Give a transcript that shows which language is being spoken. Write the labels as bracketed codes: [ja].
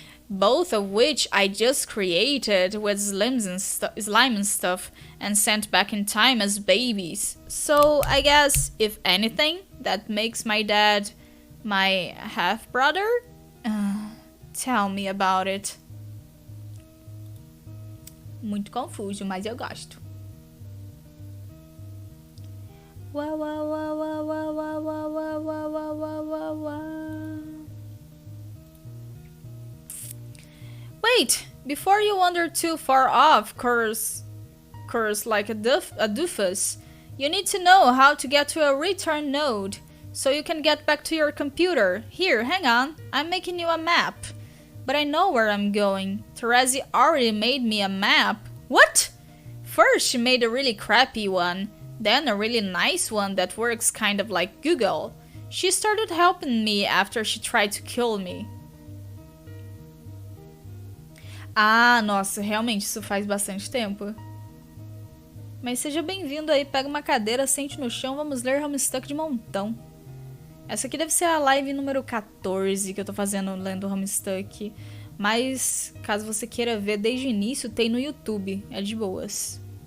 [en] Both of which I just created with slime and stuff and sent back in time as babies. So I guess, if anything, that makes my dad my half-brother? Tell me about it. [pt] Muito confuso, mas eu gosto. Wah, wah, wah, wah, wah, wah, wah, wah, wah, wah, wah, wah. [en] Wait, before you wander too far off, curse like a doofus, you need to know how to get to a return node, so you can get back to your computer. Here, hang on, I'm making you a map. But I know where I'm going. Terezi already made me a map. What? First she made a really crappy one, then a really nice one that works kind of like Google. She started helping me after she tried to kill me. [pt] Ah, nossa, realmente isso faz bastante tempo. Mas seja bem-vindo aí, pega uma cadeira, sente no chão, vamos ler HOMESTUCK de montão. Essa aqui deve ser a live número 14 que eu tô fazendo lendo HOMESTUCK. Mas, caso você queira ver desde o início, tem no YouTube, é de boas.